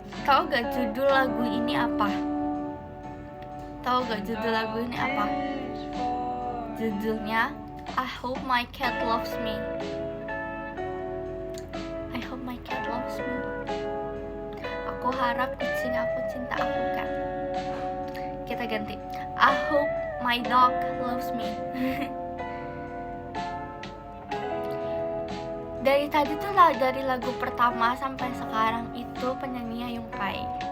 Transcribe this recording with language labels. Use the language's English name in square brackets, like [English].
[Indonesian] Tahu gak judul lagu ini apa? Tahu gak judul lagu ini apa? [English] Judulnya I Hope My Cat Loves Me. I hope my cat loves me. [Indonesian] Aku harap kucing aku cinta aku kan. Kita ganti [English] I hope my dog loves me. [Indonesian] Dari tadi tuh lah, dari lagu pertama sampai sekarang itu penyanyinya Yungkai.